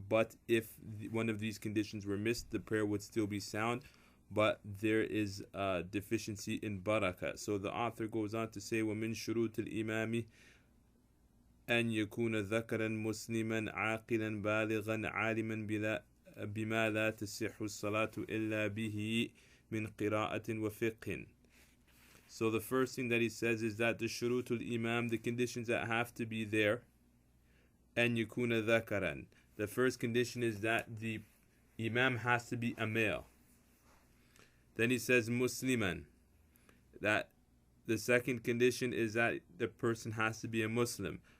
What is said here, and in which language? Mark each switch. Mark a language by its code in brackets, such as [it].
[en] But if one of these conditions were missed, the prayer would still be sound, but there is a deficiency in barakah. So the author goes on to say, [ar] وَمِن شُرُوطِ الْإِمَامِ أَن يَكُونَ ذَكَرًا مُسْلِمًا عَاقِلًا بَالِغًا عَالِمًا بِمَا لَا تَصِحُّ الصَّلَاةُ إِلَّا بِهِ مِنْ قِرَاءَةٍ وَفِقْهٍ. [en] So the first thing that he says is that the shurutul imam, the conditions that have to be there, [ar] أن يكون ذكرًا. [en] The first condition is that the imam has to be a male. Then he says Musliman, that the second condition is that the person has to be a Muslim.